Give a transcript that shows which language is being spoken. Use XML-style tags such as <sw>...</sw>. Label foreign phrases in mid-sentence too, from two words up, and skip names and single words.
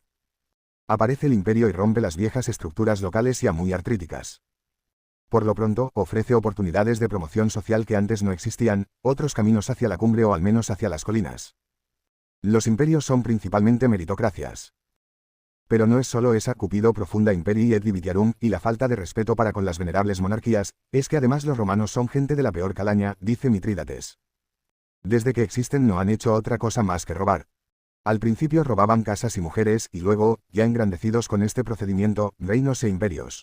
<es>Aparece el imperio y rompe las viejas estructuras locales ya muy artríticas. Por lo pronto, ofrece oportunidades de promoción social que antes no existían, otros caminos hacia la cumbre o al menos hacia las colinas. Los imperios son principalmente meritocracias. Pero no es solo esa</es> <la>cupido profunda imperii et divitiarum</la> <es>y la falta de respeto para con las venerables monarquías, es que además los romanos son gente de la peor calaña, dice Mitrídates. Desde que existen no han hecho otra cosa más que robar. Al principio robaban casas y mujeres, y luego, ya engrandecidos con este procedimiento, reinos e imperios.</es>